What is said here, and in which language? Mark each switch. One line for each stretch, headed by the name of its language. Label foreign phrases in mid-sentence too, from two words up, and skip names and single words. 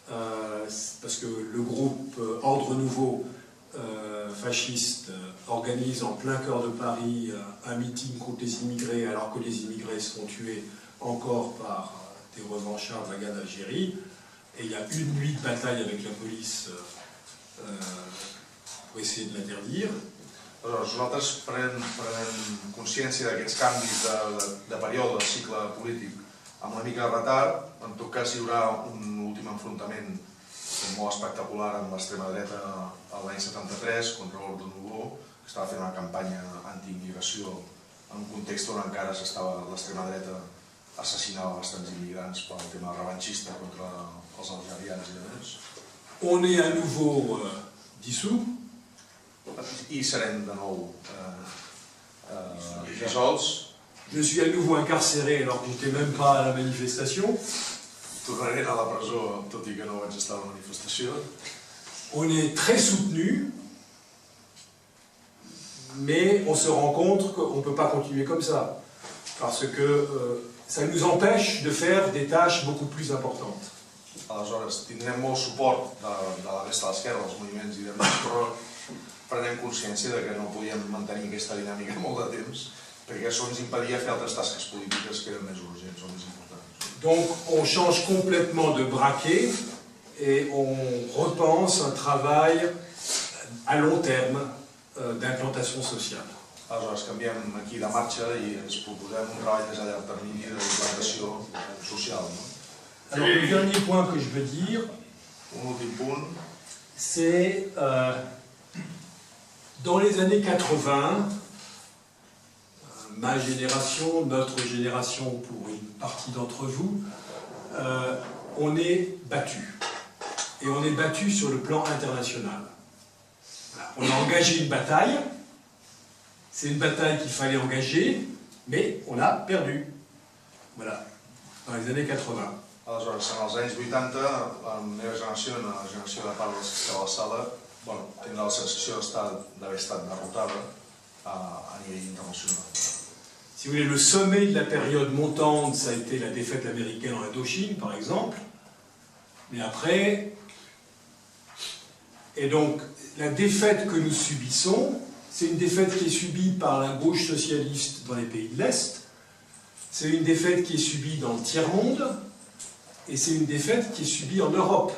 French: Parce parce que le groupe Ordre Nouveau fasciste organise en plein cœur de Paris un meeting contre les immigrés, alors que les immigrés sont tués encore par des revanchards de la guerre d'Algérie. Et il y a une nuit de bataille avec la police pour essayer de l'interdire.
Catalan: Aleshores, nosaltres prenem consciència d'aquests canvis de període del cicle polític amb una mica de retard. En tot cas, hi haurà un últim enfrontament molt espectacular amb l'extrema dreta l'any 73 contra l'Ordre Nouveau, que estava fent una campanya anti-immigració en un context on encara l'extrema dreta assassinava bastants immigrants pel tema revanxista contra els algerians i demés.
French: On est à nouveau dissous.
Catalan: I serem de nou dissolts.
French: Je suis à nouveau incarcéré alors que j'étais même pas à la manifestation.
Catalan: Tornaré a la presó, tot i que no vaig estar a la manifestació.
French: On est très soutenu, mais on se rend compte qu'on ne peut pas continuer comme ça, parce que ça nous empêche de faire des tâches beaucoup plus importantes.
Catalan: Aleshores, tindrem molt suport de la resta de l'esquerra, dels moviments i demés, però prenem consciència de que no podíem mantenir aquesta dinàmica molt de temps, perquè això ens impedia fer altres tasques polítiques que eren més urgents o més importants.
French: Donc on change complètement de braquet et on repense un travail à long terme d'implantation sociale.
Catalan: Aleshores, canviem aquí de marxa i ens proposem un treball més a llarg termini d'implantació social.
French: Alors le dernier point que je veux dire, c'est dans les années 80, ma génération, notre génération pour une partie d'entre vous, on est battu. Et on est battu sur le plan international. Voilà. On a engagé une bataille, c'est une bataille qu'il fallait engager, mais on a perdu. Voilà, dans les années 80.
Catalan: Aleshores, en els anys 80, la meva generació, la generació de part dels que estava a la sala, tindrà la sensació d'haver estat derrotada a nivell internacional.
French: Si vous voulez, le sommet de la période montante, ça a été la défaite américaine en Indochine, par exemple. Mais après... Et donc, la défaite que nous subissons, c'est une défaite qui est subie par la gauche socialiste dans les pays de l'Est, c'est une défaite qui est subie dans le tiers-monde, et c'est une défaite qui est subie en Europe.